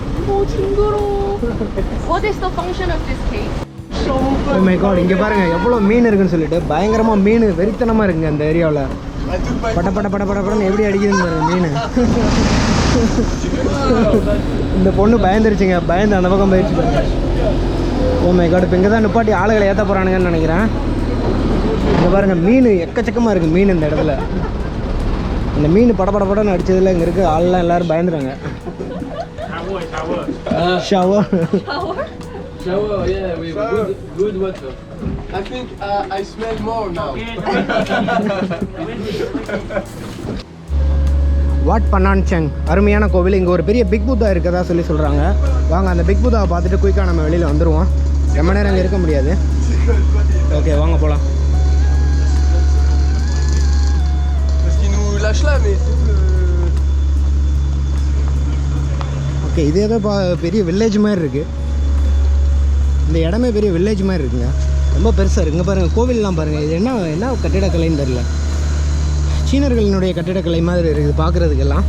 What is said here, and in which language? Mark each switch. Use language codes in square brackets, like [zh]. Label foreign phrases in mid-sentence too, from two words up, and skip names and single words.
[en] Oh, chinguru. What is the function of this cage? Oh my God, [ta] இங்கே பாருங்க எவ்வளோ மீன் இருக்குன்னு சொல்லிட்டு பயங்கரமாக மீன் வெறித்தனமாக இருக்குங்க அந்த ஏரியாவில். பட பட பட பட படன்னு எப்படி அடிக்குதுன்னு பாருங்க மீன். இந்த பொண்ணு பயந்துருச்சுங்க, பயந்து அந்த பக்கம் போயிடுச்சு பாருங்க. [en] Oh my God, [ta] இப்போ இங்கே தான் நிப்பாட்டி ஆளுகளை ஏற்ற போகிறானுங்கன்னு நினைக்கிறேன். இங்கே பாருங்க மீன் எக்கச்சக்கமாக இருக்குது மீன் இந்த இடத்துல. இந்த மீன் பட பட படன்னு அடிச்சதில் இங்கே இருக்க ஆள்லாம் எல்லோரும் பயந்துறாங்க. [en] ஷவர் Shower, yeah, with good water. I think I smell more now. [ta] வாட் பன்னான் செங் அருமையான கோவில். இங்கே ஒரு பெரிய [en] big Buddha [ta] இருக்கதா சொல்லி சொல்கிறாங்க. வாங்க அந்த பிக் புத்தாவை பார்த்துட்டு குயிக்காக நம்ம வெளியில் வந்துடுவோம். ரொம்ப நேரம் அங்கே இருக்க முடியாது. ஓகே வாங்க போகலாம். [fr] Parce qu'il nous lâche là, mais tout le... [ta] ஓகே, இது ஏதோ பெரிய வில்லேஜ் மாதிரி இருக்குது. இந்த இடமே பெரிய வில்லேஜ் மாதிரி இருக்குங்க, ரொம்ப பெருசாக இருக்குங்க. பாருங்கள் கோவில்லாம் பாருங்கள், இது என்ன கட்டிடக்கலைன்னு தெரில. சீனர்களினுடைய கட்டிடக்கலை மாதிரி இருக்குது பார்க்குறதுக்கெல்லாம்.